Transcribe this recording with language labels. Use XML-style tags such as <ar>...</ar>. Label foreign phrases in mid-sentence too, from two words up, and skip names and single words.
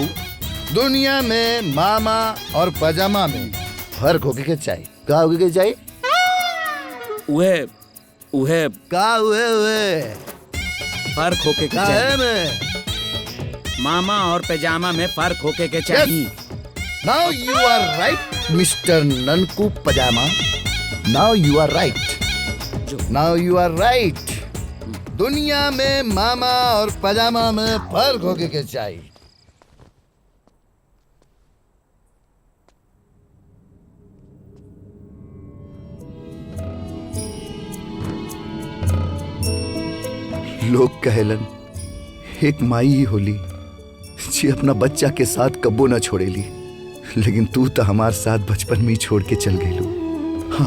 <bho>दुनिया में मामा और पजामा में फर्क होके के चाहिए। का होके के चाहिए? उहे का उहे फर्क होके के चाहिए। मामा और पैजामा में फर्क होके के चाहिए।</bho> <en>Now you are right Mister Nanku Pajama. Now you are right.</en> <bho>दुनिया में मामा और पजामा में फर्क होके के चाहिए। लोग कहलन एक माई ही होली जी अपना बच्चा के साथ कब्बो न छोड़ेली, लेकिन तू तो हमारे साथ बचपन में ही छोड़ के चल गई।</bho>